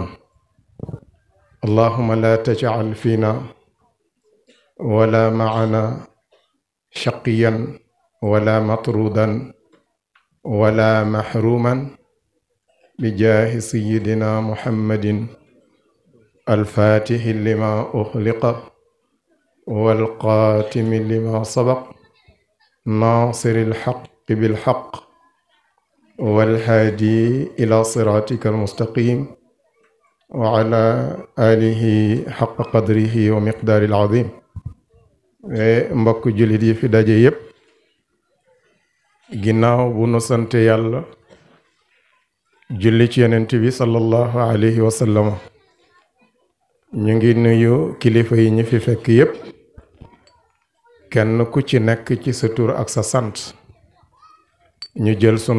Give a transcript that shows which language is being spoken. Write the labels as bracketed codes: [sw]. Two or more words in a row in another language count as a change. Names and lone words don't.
[ar] اللهم لا تجعل فينا ولا معنا شقيا ولا مطرودا ولا محروما بجاه سيدنا محمد الفاتح لما أخلق والقاتم لما سبق ناصر الحق بالحق والهادي إلى صراطك المستقيم وعلى آله حق قدره ومقدار العظيم. [wo] mbokk jullit yi fi daje yépp ginnaaw bu nu sant yàlla julli ci yonent bi [ar] صلى الله عليه وسلم [wo] ñu ngi nuyu kilifa yi ñu fi fekk yépp kenn ku ci nekk ci sa tur ak sa sant ñu jël sunu